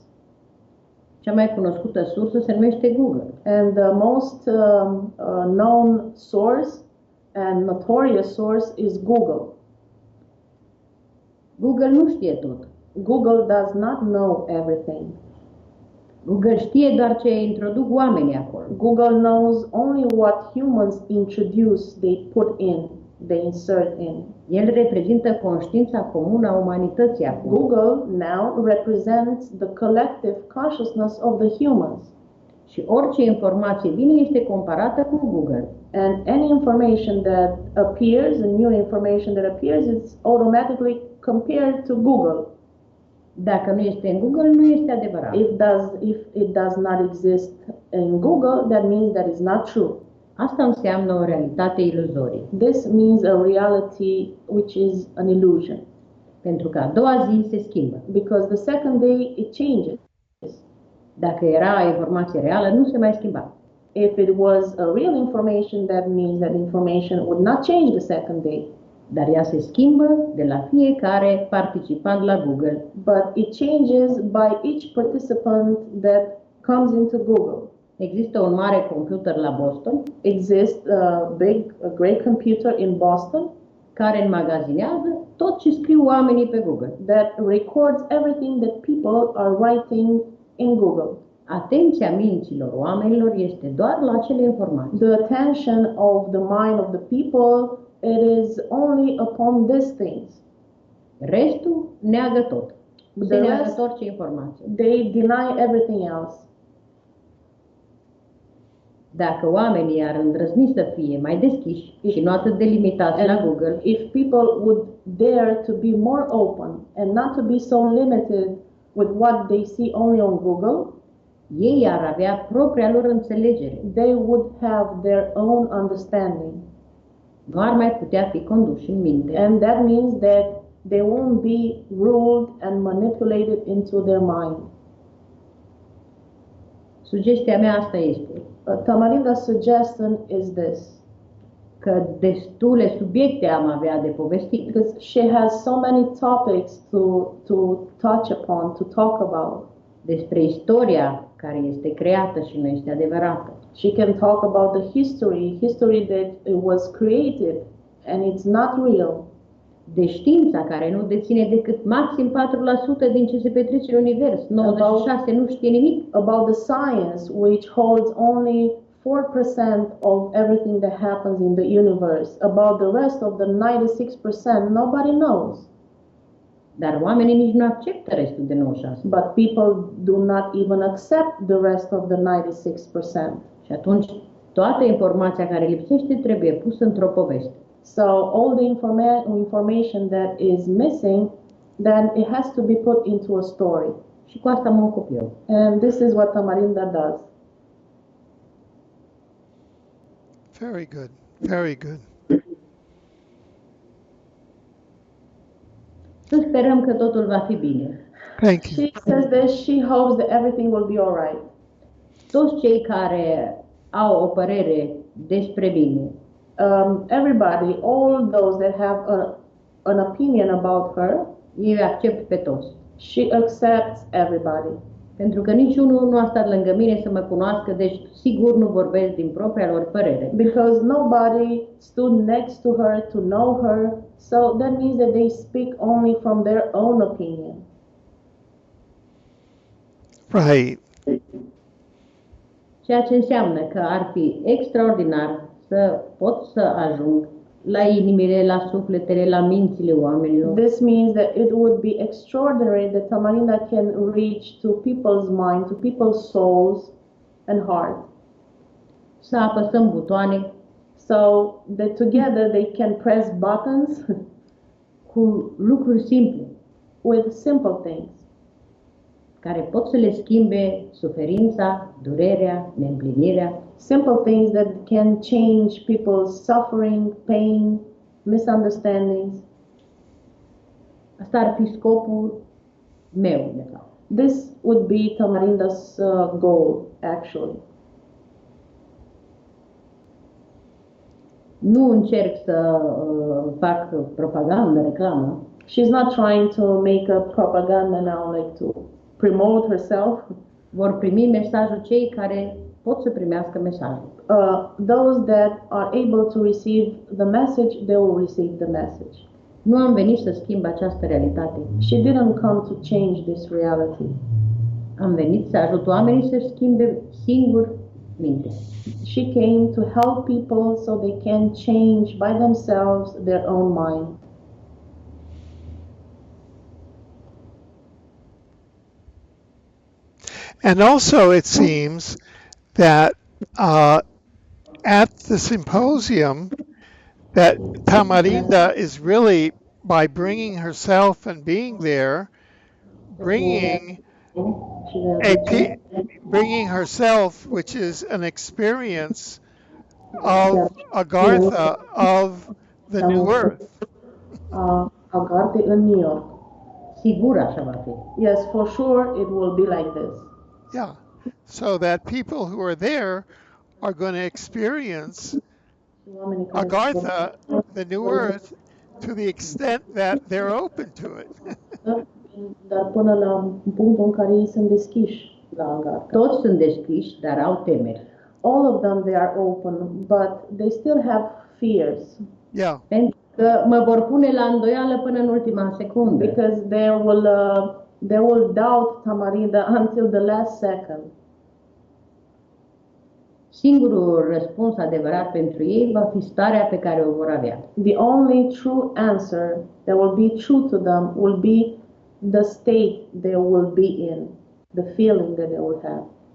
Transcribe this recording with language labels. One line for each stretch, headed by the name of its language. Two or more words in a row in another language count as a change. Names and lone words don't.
Romanian: Cea mai cunoscută sursă se numește Google.
English: And the most known source and notorious source is Google.
Romanian: Google nu știe tot.
English: Google does not know everything.
Romanian: Google știe doar ce introduc oamenii acolo.
English: Google knows only what humans introduce, they put in, they insert in.
Romanian: El reprezintă conștiința comună a umanității acum.
English: Google now represents the collective consciousness of the humans.
Romanian: Și orice informație vine este comparată cu Google.
English: And any information that appears, a new information that appears, it's automatically compared to Google.
Romanian: Dacă nu este în Google, nu este adevărat.
English: If it does not exist in Google, that means that it's not true.
Romanian: Asta înseamnă o realitate iluzorie.
English: This means a reality which is an illusion.
Romanian: Pentru că a doua zi se schimbă.
English: Because the second day it changes.
Romanian: Dacă era informație reală, nu se mai schimba.
English: If it was a real information, that means that information would not change the second day.
Romanian: Dar ea se schimbă de la fiecare participant la Google.
English: But it changes by each participant that comes into Google.
Romanian: Există un mare computer la Boston
English: Exists a great computer in Boston
Romanian: care înmagazinează tot ce scriu oamenii pe Google.
English: that records everything that people are writing in Google.
Romanian: Atenția minților oamenilor este doar la acele informații.
English: The attention of the mind of the people, it is only upon these things.
Romanian: Restul neagă tot. Se
English: The
Romanian: neagă
English: rest,
Romanian: orice informație.
English: they deny everything else.
Romanian: Dacă oamenii ar îndrăzni să fie mai deschiși și nu atât de limitați la Google,
English: If people would dare to be more open and not to be so limited with what they see only on Google,
Romanian: ei ar avea propria lor înțelegere.
English: they would have their own understanding.
Romanian: Nu ar mai putea fi conduși în minte.
English: And that means that they won't be ruled and manipulated into their mind.
Romanian: Sugestia mea asta este
English: Tamarinda's suggestion is this,
Romanian: că destule subiecte am avea de povestit.
English: because she has so many topics to touch upon, to talk about.
Romanian: Despre istoria care este creată și nu este adevărată.
English: She can talk about the history that it was created and it's not real.
Romanian: De știința care nu deține decât maxim 4% din ce se petrece în univers. 96% nu știe nimic.
English: About the science, which holds only 4% of everything that happens in the universe. About the rest of the 96%, nobody knows.
Romanian: Dar oamenii nici nu acceptă restul de 96%.
English: But people do not even accept the rest of the 96%.
Romanian: Și atunci toată informația care lipsește trebuie pusă într-o poveste.
English: So all the information that is missing, then it has to be put into a story.
Romanian: Și cu asta mă ocup eu.
English: And this is what Tamarinda does. Very good. Very good.
Romanian: Să sperăm că totul va fi bine.
English: Thank you. She says that she hopes that everything will be all right.
Romanian: Toți cei care au o părere despre bine,
English: Everybody, all those that have an opinion about her,
Romanian: ei accept pe toți.
English: she accepts everybody.
Romanian: Pentru că niciunul nu a stat lângă mine să mă cunoască, deci sigur nu vorbesc din propria lor părere.
English: Because nobody stood next to her to know her, so that means that they speak only from their own opinion. Right.
Romanian: Ceea ce înseamnă că ar fi extraordinar să pot să ajung la inimile, la sufletele, la mințile oamenilor.
English: This means that it would be extraordinary that Tamarinda can reach to people's mind, to people's souls and heart.
Romanian: Să apăsăm butoane
English: So that together they can press buttons
Romanian: cu lucruri simple
English: with simple things
Romanian: care pot să le schimbe suferința, durerea, neîmplinirea.
English: simple things that can change people's suffering, pain, misunderstandings.
Romanian: Asta ar fi scopul meu, de fapt.
English: This would be Tamarinda's goal, actually.
Romanian: Nu încerc să fac propagandă, reclamă,
English: She's not trying to make a propaganda now, like to promote herself.
Romanian: vor primi mesajul cei care pot să primească mesajul.
English: Those that are able to receive the message, they will receive the message.
Romanian: Nu am venit să schimb această realitate.
English: She didn't come to change this reality.
Romanian: Am venit să ajut oamenii să schimbe singur mintea.
English: She came to help people so they can change by themselves their own mind. And also, it seems that at the symposium, that Tamarinda is really, by bringing herself and being there, bringing bringing herself, which is an experience of Agartha, of the new earth.
Romanian: Agartha în New York. Sigur așa va fi.
English: Yes, for sure it will be like this. Yeah. So that people who are there are going to experience Agartha, the new earth, to the extent that they're open to it.
Romanian: Dar până la punctul în care ei sunt deschiși la Agartha. Toți sunt deschiși, dar au temeri.
English: All of them, they are open, but they still have fears. Yeah.
Romanian: Pentru că mă vor pune la îndoială până în ultima secundă.
English: Because they will doubt Tamarinda until the last second.
Romanian: Singurul răspuns adevărat pentru ei va fi starea pe care o vor avea.
English: The only true answer that will be true to them will be the state they will be in, the feeling that they will have.